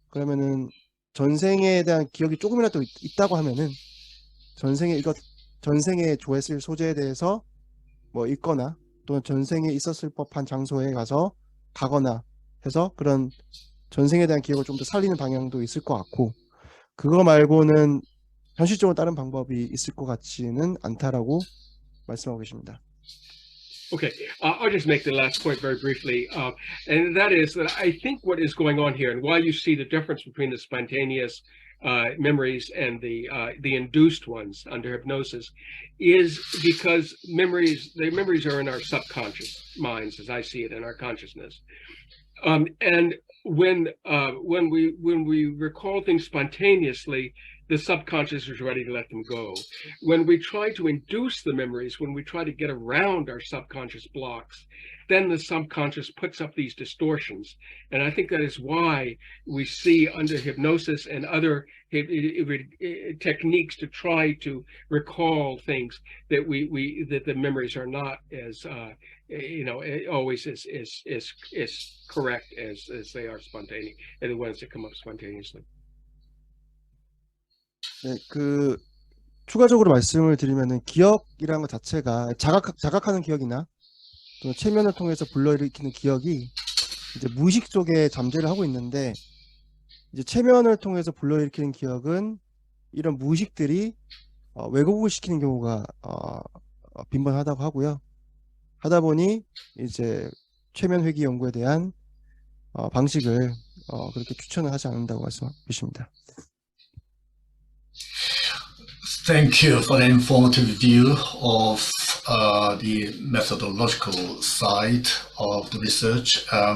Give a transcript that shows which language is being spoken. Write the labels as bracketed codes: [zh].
[ko] 그러면은 전생에 대한 기억이 조금이라도 있다고 하면은 전생에 조했을 소재에 대해서 뭐 읽거나, 또는 전생에 있었을 법한 장소에 가거나 해서 그런 전생에 대한 기억을 좀 더 살리는 방향도 있을 것 같고, 그거 말고는 현실적으로 다른 방법이 있을 것 같지는 않다라고 말씀하고 계십니다. [en] Okay, I'll just make the last point very briefly, and that is that I think what is going on here, and why you see the difference between the spontaneous memories and the induced ones under hypnosis, is because the memories are in our subconscious minds, as I see it, in our consciousness. And when we recall things spontaneously, the subconscious is ready to let them go. When we try to induce the memories, when we try to get around our subconscious blocks, then the subconscious puts up these distortions. And I think that is why we see under hypnosis and other techniques to try to recall things that that the memories are not as always as correct as they are spontaneous, and the ones that come up spontaneously. [ko] 네, 추가적으로 말씀을 드리면은 기억이라는 것 자체가 자각하는 기억이나 또 체면을 통해서 불러일으키는 기억이 이제 무의식 속에 잠재를 하고 있는데, 이제 체면을 통해서 불러일으키는 기억은 이런 무의식들이 왜곡을 시키는 경우가 빈번하다고 하고요. 하다 보니 이제 최면 회귀 연구에 대한 방식을 그렇게 추천을 하지 않는다고 말씀하십니다. [en] Thank you for the informative view of the methodological side of the research.